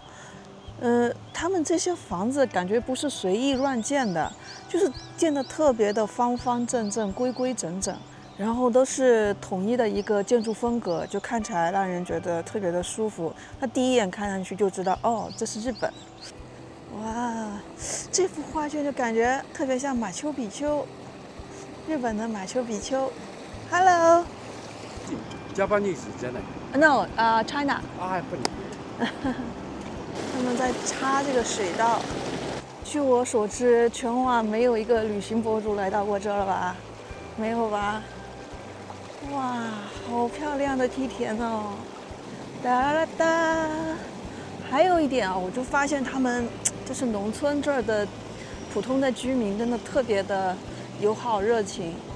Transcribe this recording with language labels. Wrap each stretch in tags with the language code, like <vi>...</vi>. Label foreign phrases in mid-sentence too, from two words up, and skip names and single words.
<zh>他们这些房子感觉不是随意乱建的，就是建得特别的方方正正、规规整整，然后都是统一的一个建筑风格，就看起来让人觉得特别的舒服。那第一眼看上去就知道，哦，这是日本。哇，这幅画卷就感觉特别像马丘比丘。日本的马丘比丘 ，Hello。</zh> <ja>Japanese じゃない。</ja> <en>No， China。</en> <ja>あ、やっぱり。</ja> <zh>他们在插这个水稻，据我所知，全网没有一个旅行博主来到过这儿了吧？没有吧？哇，好漂亮的梯田哦！哒啦哒。还有一点啊，我就发现他们就是农村这儿的普通的居民，真的特别的友好热情。</zh>